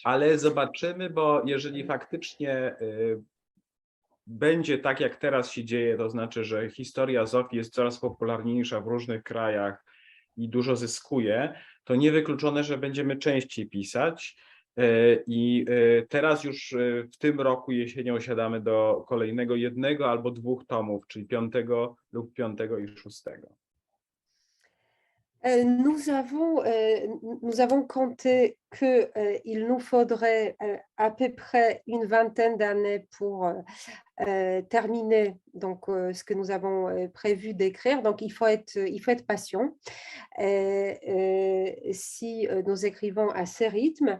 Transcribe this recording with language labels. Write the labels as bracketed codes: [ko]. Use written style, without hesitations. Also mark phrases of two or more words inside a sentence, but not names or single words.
[pl] Ale zobaczymy, bo jeżeli faktycznie będzie tak, jak teraz się dzieje, to znaczy, że historia Zofii jest coraz popularniejsza w różnych krajach i dużo zyskuje, to niewykluczone, że będziemy częściej pisać. I teraz już w tym roku jesienią siadamy do kolejnego 1 albo 2 tomów, czyli 5 lub 5 i 6. [fr] Nous avons compté qu'il nous faudrait à peu près une vingtaine d'années pour terminer donc, ce que nous avons prévu d'écrire. Donc, il faut être patient si nous écrivons à ce rythme.